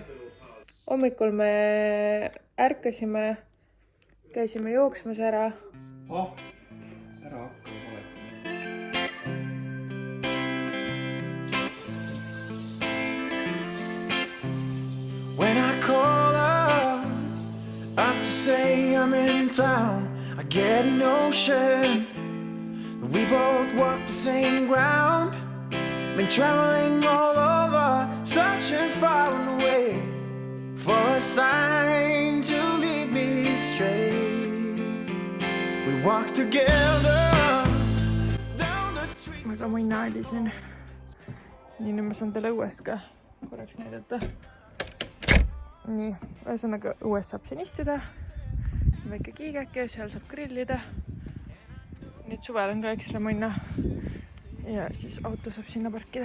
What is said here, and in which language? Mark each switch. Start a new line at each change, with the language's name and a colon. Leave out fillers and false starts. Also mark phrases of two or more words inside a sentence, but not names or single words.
Estonian: Hommikul me ärkasime, käisime jooksmas ära. Ära hakka valetama.
English: When I call up to say I'm in town, I get a notion we both walk the same ground. Been traveling all over, searching far and away for a sign to lead me straight. We walk together down the street.
Estonian: Aga ma ei naali siin. Nii, nüüd ma saan teile õuest ka korraks näidata. Nii, ühesõnaga õues saab siin istuda. Väike kiigeke, seal saab grillida. Nüüd suvel on ka ekstra minna ja siis auto saab sinna parkida.